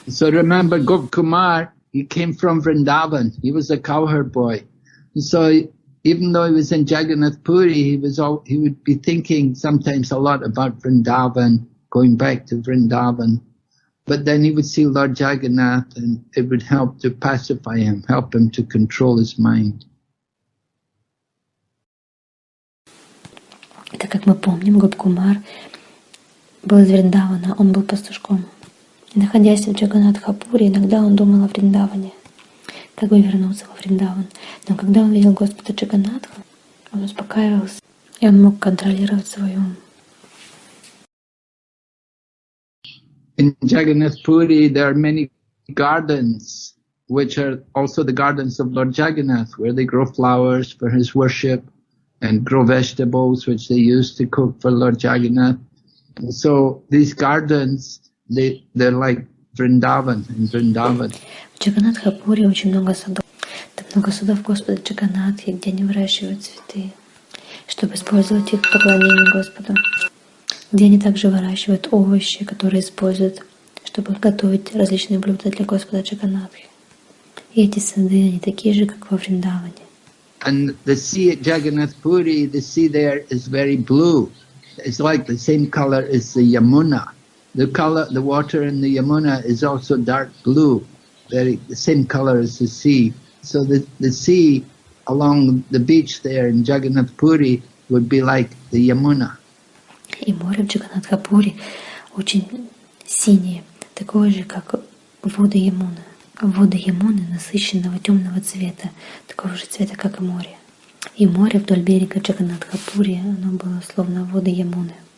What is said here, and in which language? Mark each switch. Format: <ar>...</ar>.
<en>So remember Gopkumar, he came from Vrindavan. He was a cowherd boy. And so even though he was in Jagannath Puri, he would be thinking sometimes a lot about Vrindavan, going back to Vrindavan. But then he would see Lord Jagannath and it would help to pacify him, help him to control his mind.</en> <ru>Так как мы помним, Гопкумар был из Вриндавана, он был пастушком. И находясь в Джаганнатхапуре, иногда он думал о Вриндаване, как бы вернуться во Вриндаван. Но когда он видел Господа Джаганнатха, он успокаивался, и он мог контролировать свой ум.</ru> <en>In Jagannath Puri, there are many gardens, which are also the gardens of Lord Jagannath, where they grow flowers for his worship and grow vegetables, which they use to cook for Lord Jagannath. And so these gardens, they're like Vrindavan, in Vrindavan.</en> <ru>В Джаганнатхапуре очень много садов. Там много садов Господа Джаганнатхи, где они выращивают цветы, чтобы использовать их в поклонении Господу. Где они также выращивают овощи, которые используют, чтобы готовить различные блюда для Господа Джаганнатхи. И эти сады, они такие же, как во Вриндаване.</ru> <en>And the sea at Jagannath Puri, the sea there is very blue. It's like the same color as the Yamuna. The water in the Yamuna is also dark blue, the same color as the sea. So the sea along the beach there in Jagannath Puri would be like the Yamuna.</en> <ru>И море в Джаганнатхапуре очень синее, такое же, как воды Ямуны. Воды Ямуны насыщенного темного цвета, такого же цвета, как и море. И море вдоль берега Джаганнатхапури, оно было словно воды Ямуны.</ru>